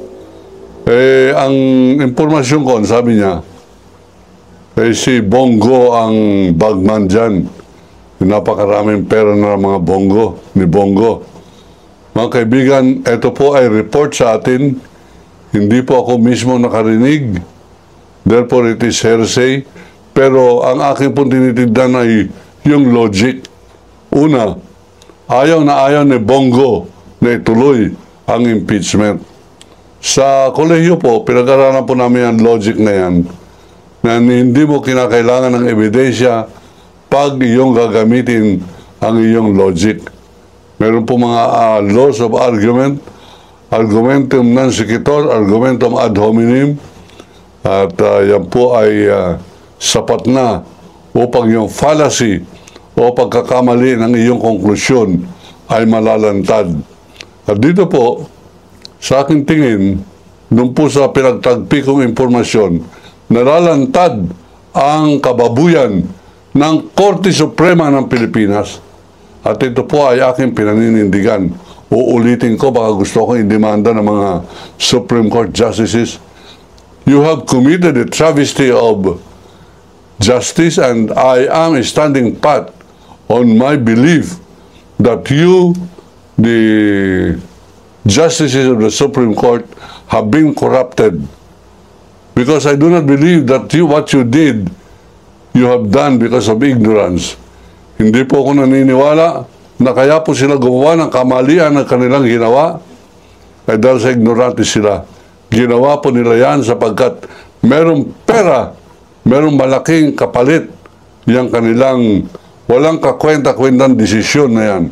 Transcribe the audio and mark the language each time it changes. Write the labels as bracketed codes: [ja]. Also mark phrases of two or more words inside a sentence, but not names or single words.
[tl] Ang impormasyon ko, sabi niya, si Bongo ang bagman dyan. Napakaraming pera na mga Bongo, ni Bongo. Mga kaibigan, ito po ay report sa atin. Hindi po ako mismo nakarinig. [en] Therefore, it is hearsay. [tl] Pero ang aking pong tinitignan ay yung logic. Una, ayaw ni Bongo na ituloy ang impeachment. Sa kolehiyo po, pinag-aralan po namin ang logic na yan, na hindi mo kinakailangan ng ebidensya pag iyong gagamitin ang iyong logic. Meron po mga [en] laws of argument, [la] argumentum non sequitur, argumentum ad hominem, [tl] at yan po ay sapat na upang yung fallacy o pagkakamali ng iyong konklusyon ay malalantad. At dito po, sa aking tingin, nung po sa pinagtagpi kong impormasyon, nalalantad ang kababuyan ng Korte Suprema ng Pilipinas. At ito po ay aking pinaninindigan. Uulitin ko, baka gusto ko indemanda ng mga [en] Supreme Court Justices. You have committed a travesty of justice, and I am standing pat on my belief that you, the justices of the Supreme Court, have been corrupted. Because I do not believe that what you did, you have done because of ignorance. [tl] Hindi po ako naniniwala na kaya po sila gumawa ng kamalian ng kanilang ginawa ay dahil sa ignorante sila. Ginawa po nila yan sapagkat merong pera, merong malaking kapalit yung kanilang walang kakwenta-kwentang desisyon na yan.